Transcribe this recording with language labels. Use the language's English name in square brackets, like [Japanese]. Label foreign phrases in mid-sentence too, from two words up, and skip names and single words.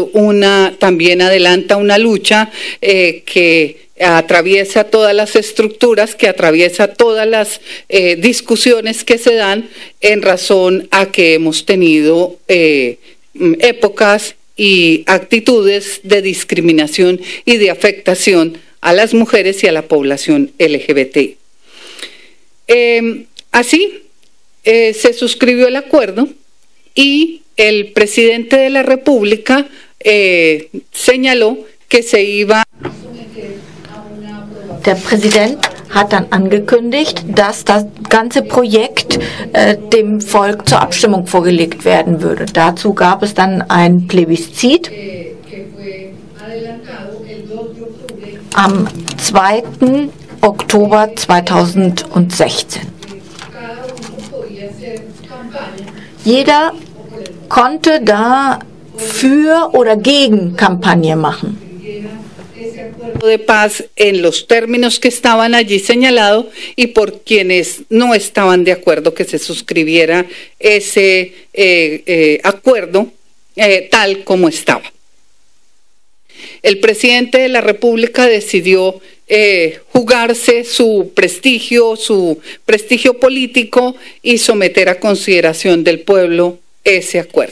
[Spanish] también adelanta una lucha que atraviesa todas las estructuras, que atraviesa todas las discusiones que se dan en razón a que hemos tenido épocas y actitudes de discriminación y de afectación a las mujeres y a la población LGBT. Así, se suscribió el acuerdo y el presidente de la República señaló que se iba. [German] Der Präsident hat dann angekündigt, dass das ganze Projekt dem Volk zur Abstimmung vorgelegt werden würde. Dazu gab es dann ein Plebiszit am 2. Oktober 2016. Jeder konnte da für oder gegen Kampagne machen. [Spanish] De paz en los términos que estaban allí señalados y por quienes no estaban de acuerdo que se suscribiera ese acuerdo tal como estaba. El presidente de la República decidió jugarse su prestigio político y someter a consideración del pueblo ese acuerdo.